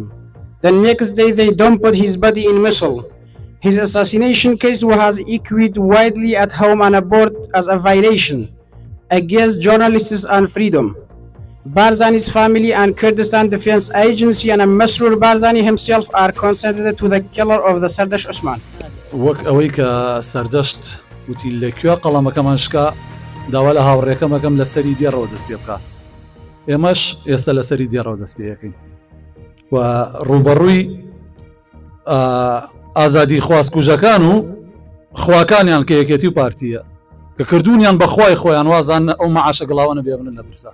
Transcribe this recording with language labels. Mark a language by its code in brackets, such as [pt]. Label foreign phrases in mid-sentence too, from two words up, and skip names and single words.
[en] The next day they dumped his body in Mosul. His assassination case was echoed widely at home and abroad as a violation against journalists and freedom. Barzani's family and Kurdistan Defense Agency and Masroor Barzani himself are considered to the killer of the Sardash Usman. [ckb] وەک ئەوەی کە سەردەشت وتی لەکوێ قەڵەمەکەمان شکا داوا لە هاوڕێکەمەکەم لە سەری دێڕەوە دەست پێ بکە. ئێمەش ئێستا لە سەری دێڕەوە دەست پێەکەین و ڕوبەڕووی ئازادی خواستکوژەکان و خواکانیان کە یەکێتی و پارتیە کە کردوونیان بەخوای خۆیان وازان ئەو مەعاشە گڵاوانە بێبنن لە برسا.